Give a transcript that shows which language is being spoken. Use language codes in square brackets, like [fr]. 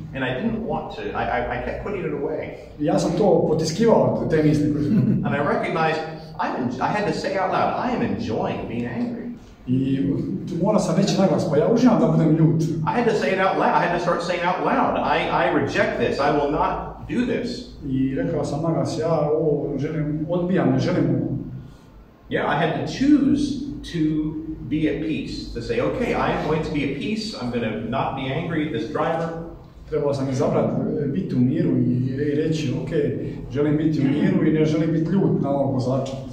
[en] And I didn't want to. I kept putting it away. [hr] Ja sam to potiskivao, te misli koje su. [en] And I recognized I had to say out loud, I am enjoying being angry. [hr] I morao sam reći naglas, pa ja uživam da budem ljut. [en] I had to say it out loud. I had to start saying out loud, I reject this. I will not do this. [hr] I rekao sam naglas, ja ovo odbijam, ne želim ovo. [en] Yeah, I had to choose to be at peace. To say, okay, I am going to be at peace. I'm going to not be angry at this driver. [hr] Trebao sam izabrati biti u miru i reći, ok, želim biti u miru i ne želim biti ljut na ovog vozača.